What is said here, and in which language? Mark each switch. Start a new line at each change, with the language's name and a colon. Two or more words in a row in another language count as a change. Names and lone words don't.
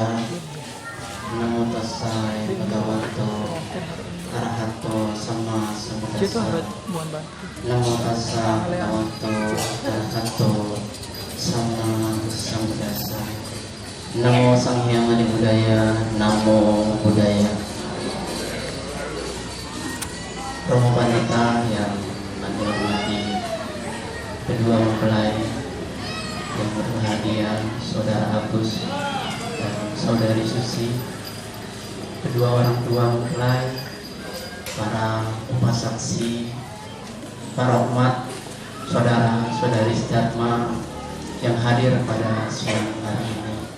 Pali: Namo tassa bhagavato arahato sama sambuddhassa. Namo tassa bhagavato arahato sama sambuddhassa. Namo Sang Hyang Adi Budaya. Namo Buddhaya.
Indonesian: Romo Pandita yang Anda hormati, kedua mempelai yang berbahagia, Saudara Agus dan Saudari Susi, kedua orang tua mempelai, para upasaksi, para umat, saudara-saudari Dharma yang hadir pada siang hari ini.